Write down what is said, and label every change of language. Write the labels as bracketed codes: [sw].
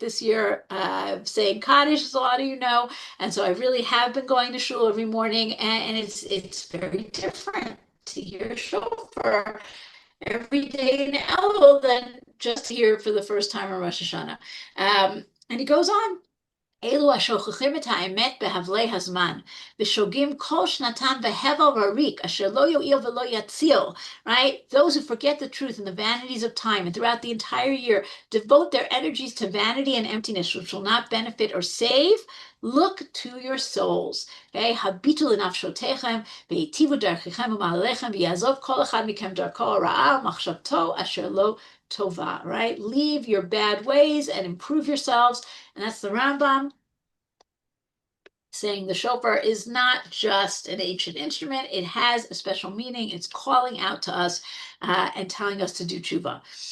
[en] This year, saying Kaddish, as a lot of you know. And so I really have been going to shul every morning, and it's very different to hear shofar every day in Elul than just here for the first time on Rosh Hashanah. And he goes on. [he] אלו השוכחים את האמת בהבלי הזמן, ושוגים כל שנתם בהבל וריק, אשר לא יועיל ולא יציל, [en] right? Those who forget the truth in the vanities of time and throughout the entire year devote their energies to vanity and emptiness, which will not benefit or save. Look to your souls. Okay? [he] הביטו לנפשותיכם, והיטיבו דרככם ומעליכם, ויעזוב כל אחד מכם דרכו הרעה ומחשבתו אשר לא טובה, [en] right? Leave your bad ways and improve yourselves. And that's the Rambam saying the shofar is not just an ancient instrument. It has a special meaning. It's calling out to us and telling us to do tshuva.